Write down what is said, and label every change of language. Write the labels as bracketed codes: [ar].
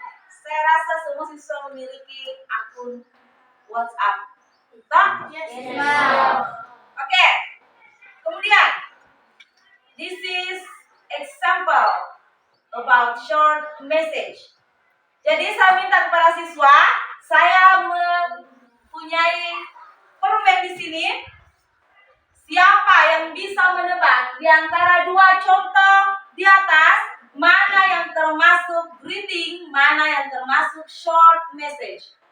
[id] Saya rasa semua siswa memiliki akun WhatsApp. Betul? Oke. Kemudian, [en] this is example about short message. [id] Jadi saya minta kepada siswa, saya mempunyai permen di sini. Siapa yang bisa menebak di antara dua contoh di atas mana yang termasuk greeting, mana yang termasuk short message?